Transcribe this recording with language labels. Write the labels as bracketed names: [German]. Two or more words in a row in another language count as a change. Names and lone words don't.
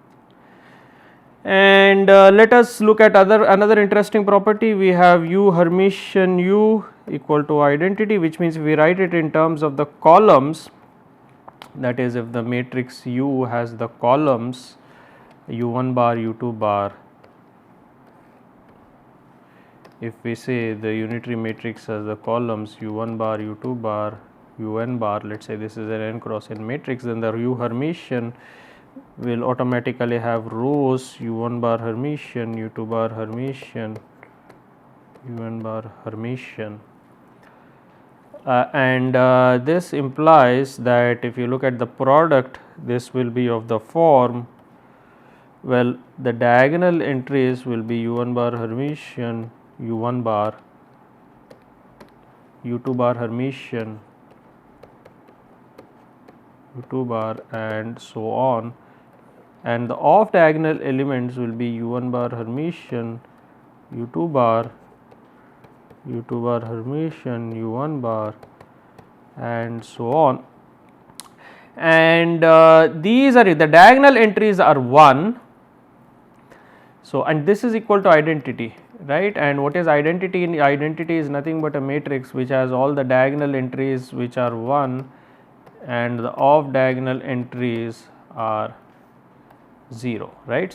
[English] And let us look at another interesting property. We have u Hermitian u equal to identity, which means we write it in terms of the columns, that is, if the matrix U has the columns u1 bar u2 bar, if we say the unitary matrix has the columns u1 bar u2 bar un bar, let us say this is an n cross n matrix, then the u Hermitian will automatically have rows u1 bar Hermitian, u2 bar Hermitian, un bar Hermitian. And this implies that if you look at the product, this will be of the form, well, the diagonal entries will be u1 bar Hermitian, u1 bar, u2 bar Hermitian, u2 bar, and so on, and the off diagonal elements will be u1 bar Hermitian, u2 bar, u2 bar Hermitian, u1 bar, and so on. And these are the diagonal entries are 1. So, and this is equal to identity, right? And what is identity? Identity is nothing but a matrix which has all the diagonal entries which are 1 and the off diagonal entries are 0, right.